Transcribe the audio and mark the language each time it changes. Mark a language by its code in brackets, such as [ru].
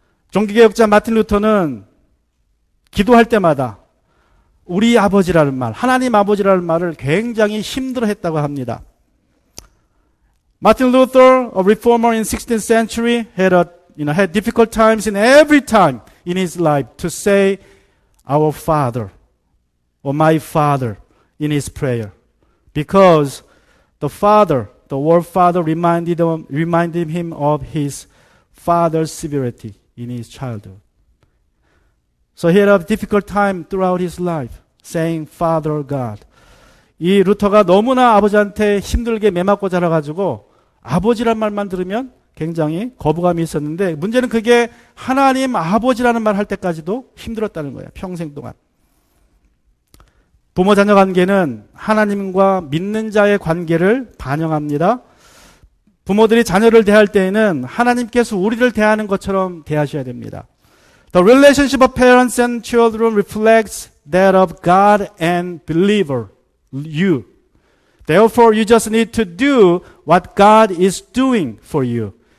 [ko] 종교개혁자 마틴 루터는 기도할 때마다 우리 아버지라는 말, 하나님 아버지라는 말을 굉장히 힘들어했다고 합니다. [en] Martin Luther, a reformer in 16th century, had difficult times in every time in his life to say, "Our Father." or my Father in his prayer. Because the word Father reminded him of his father's severity in his childhood. So he had a difficult time throughout his life saying Father God. [ko] 이 루터가 너무나 아버지한테 힘들게 매맞고 자라가지고 아버지란 말만 들으면 굉장히 거부감이 있었는데 문제는 그게 하나님 아버지라는 말 할 때까지도 힘들었다는 거예요. 평생 동안. 부모 자녀 관계는 하나님과 믿는 자의 관계를 반영합니다. 부모들이 자녀를 대할 때에는 하나님께서 우리를 대하는 것처럼 대하셔야 됩니다. [en] The relationship of parents and children reflects that of God and believer, you. Therefore, you just need to do what God is doing for you.